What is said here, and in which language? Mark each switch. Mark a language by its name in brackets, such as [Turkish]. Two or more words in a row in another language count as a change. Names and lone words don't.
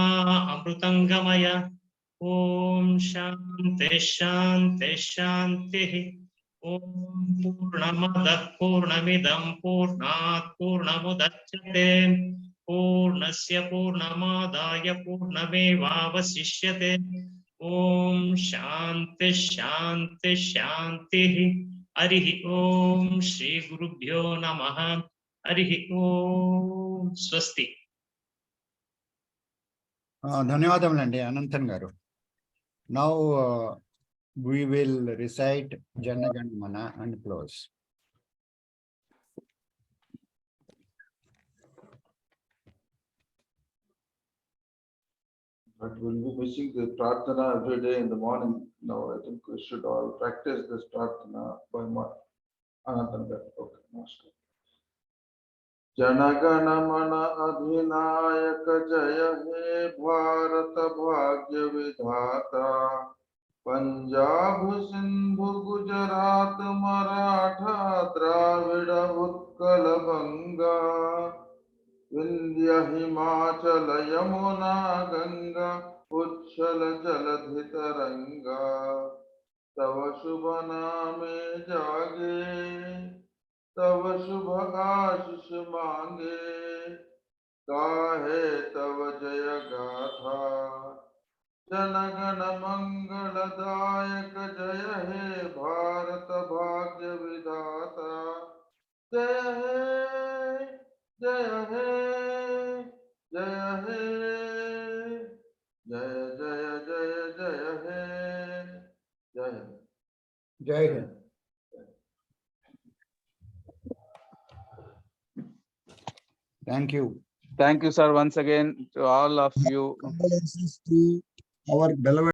[Sanskrit] अमृतङ्गमय ॐ शान्ति शान्ति शान्तिः ॐ पूर्णमदः पूर्णमिदं पूर्णात् पूर्णमुदच्यते पूर्णस्य पूर्णमादाय पूर्णमेवावशिष्यते ॐ शान्ति शान्ति शान्तिः हरिः ॐ श्री गुरुभ्यो नमः हरिः ॐ स्वस्ति [Telugu] ధన్యవాదములండి అనంతన్ గారు. [English] Now we will recite Jana Gana Mana and close. But we'll be missing the Prarthana every day in the morning. Now I think we should all practice this Prarthana by Anantan. Okay, namaskar. [Bangla] জনগণ মন অধিনায়ক জয় হে ভারত ভাগ্য বিধাতা পঞ্জাব সিন্ধু গুজরাট মরাঠা দ্রাবিড় উৎকল বঙ্গ বিন্ধ্য হিমাচল যমুনা গঙ্গা উচ্ছল জলধি তরঙ্গ তব শুভ নামে জাগে তব শুভ আশিস মাগে গাহে তব জয় গাথা জনগণ মঙ্গলদায়ক জয় হে ভারত ভাগ্য বিধাতা জয় হে জয় হে জয় হে জয় জয় জয় জয় হে জয় हे जय हे जय जय जय जय हे जय [English] Jai Hind. Thank you. Thank you, sir, once again to all of you. Condolences to our beloved